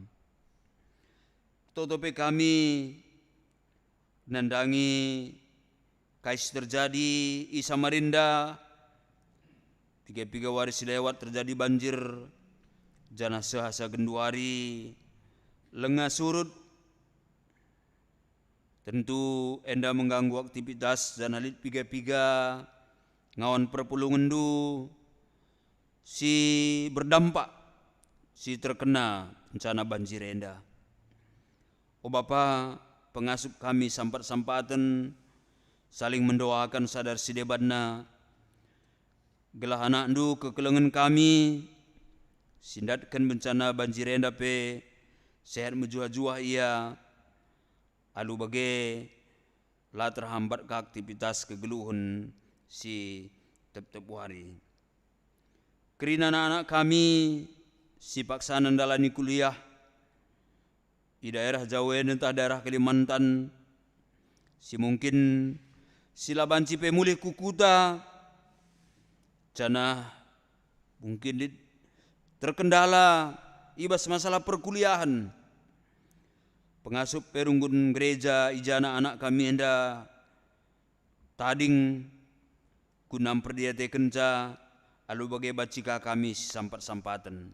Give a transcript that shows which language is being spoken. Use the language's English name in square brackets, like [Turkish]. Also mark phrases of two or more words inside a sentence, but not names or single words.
[Batak Karo] Totope kami nandangi kais terjadi i Samarinda 3 waris lewat terjadi banjir jana sehasa genduari lengah surut. Tentu enda [Indonesian] mengganggu aktivitas dan [Batak Karo] halit piga-piga ngawan perpulungan du si berdampak si terkena bencana banjir enda. O Bapa pengasup kami sampat-sampatan saling mendoakan sadar si debatna gelah anak du kekelengan kami sindatkan bencana banjir enda pe sehat menjua-jua ia. Alu bagai lah terhambat ke aktivitas kegeluhun si tep-tep hari. Kerina anak-anak kami si paksa nandalani kuliah di daerah Jawa entah daerah Kalimantan. Si mungkin sila banci pemulih kukuta jana mungkin terkendala ibas masalah perkuliahan. Pengasup perunggun gereja ijana anak kami enda tading kunam perdiate kenca alu bagai bacika kami sampat-sampatan.